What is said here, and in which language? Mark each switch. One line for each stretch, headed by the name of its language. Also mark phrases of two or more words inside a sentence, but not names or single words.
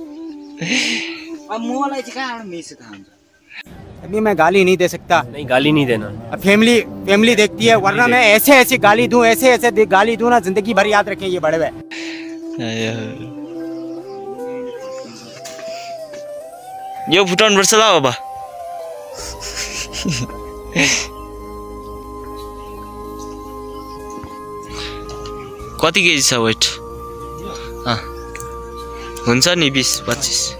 Nepali: मलाई चाहिँ कहाँबाट मेसो थाहा हुन्छ
Hindi: अभी मैं गाली नहीं दे सकता नहीं गाली नहीं देना अब फैमिली देखती है वरना मैं ऐसे गाली दूं ऐसे गाली दूं ना जिंदगी भर याद रखें ये बड़े हुए
Nepali: यो फुटाउनु पर्छ ल अब कति केजी छ वेट हुन्छ नि 20-25